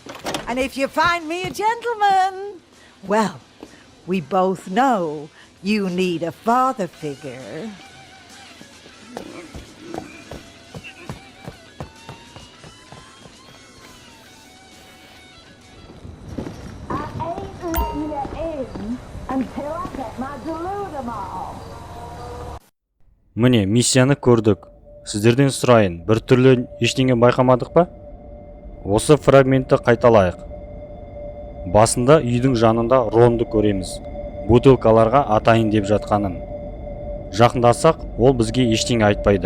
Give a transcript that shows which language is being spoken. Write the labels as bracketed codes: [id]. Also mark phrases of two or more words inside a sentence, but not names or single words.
[en] And if you find me a gentleman, well, we both know you need a father figure. I ain't letting you in until I get my Dilutamol. [kk] Міне, миссияны көрдік. Сіздерден сұрайын, бір түрлі ештеңе байқамадық па? Осы фрагментті қайталайық. Басында үйдің жанында Ронды көреміз. Бутылкаларға атайын деп жатқанын. Жақындасақ, ол бізге ештеңе айтпайды.